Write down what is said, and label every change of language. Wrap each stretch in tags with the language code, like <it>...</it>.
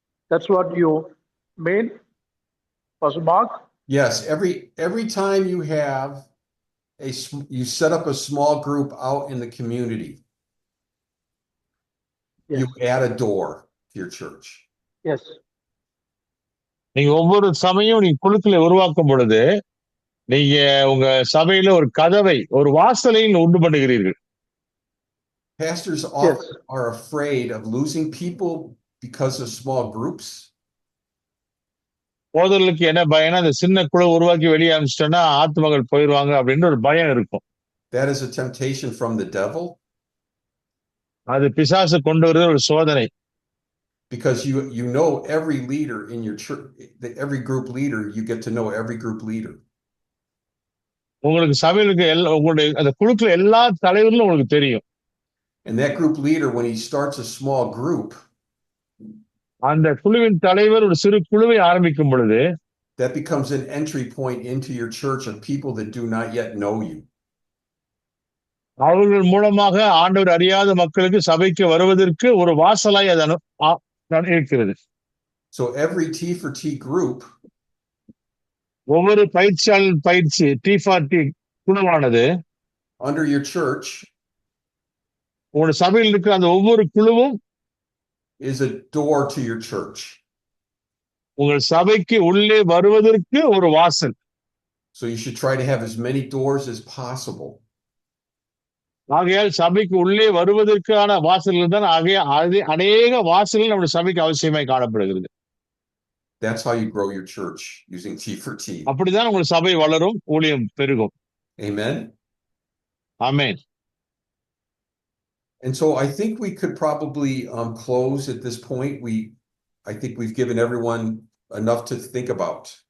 <en>That's what you mean, Pastor Mark? Yes. Every time you have you set up a small group out in the community. Yes. You add a door to your church. Yes.</en> <ta>நீங்க ஒவ்வொரு சமயம் நீங்க குழுக்களை உருவாக்கும் பொழுது நீங்க உங்க சபையில ஒரு கதவை, ஒரு வாசலை உண்டு பண்ணுகிறீர்கள்.</ta> <en>Pastors often are afraid of losing people because of small groups.</en> <ta>போதர்களுக்கு என்ன பயம்னா, அந்த சின்ன குழு உருவாக்கி வெளியே அனுப்பிச்சிட்டோம்னா ஆத்மகள் போயிடுவாங்க அப்படின்ற ஒரு பயம் இருக்கும்.</ta> <en>That is a temptation from the devil.</en> <ta>அது பிசாசு கொண்டு வருகிற ஒரு சோதனை.</ta> <en>Because you know every leader in your church, every group leader, you get to know every group leader.</en> <ta>உங்களுக்கு சபையிலுக்கு உங்களுடைய அந்த குழுக்கள் எல்லா தலைவர்களும் உங்களுக்கு தெரியும்.</ta> <en>And that group leader, when he starts a small group,</en> <ta>அந்த குழுவின் தலைவர் ஒரு சிறு குழுவை ஆரம்பிக்கும் பொழுது</ta> <en>that becomes an entry point into your church of people that do not yet know you.</en> <ta>அவர்கள் மூலமாக ஆண்டவர் அறியாத மக்களுக்கு சபைக்கு வருவதற்கு ஒரு வாசலாய் அது இருக்கிறது.</ta> <en>So every T for T group,</en> <ta>ஒவ்வொரு பயிற்சியாளர் பயிற்சி T4T குழுவானது</ta> <en>under your church</en> <ta>உங்களோட சபையில் இருக்கிற அந்த ஒவ்வொரு குழுவும்</ta> <en>is a door to your church.</en> <ta>உங்கள் சபைக்கு உள்ளே வருவதற்கு ஒரு வாசல்.</ta> <en>So you should try to have as many doors as possible.</en> <ta>ஆகையால் சபைக்கு உள்ளே வருவதற்கான வாசல்கள் தான் அநேக வாசல்கள் நம்முடைய சபைக்கு அவசியமாய் காணப்படுகிறது.</ta> <en>That's how you grow your church, using T for T.</en> <ta>அப்படிதான் உங்கள் சபை வளரும், ஊழியம் பெருகும்.</ta> <en>Amen. Amen. And so I think we could probably close at this point. I think we've given everyone enough to think about.</en>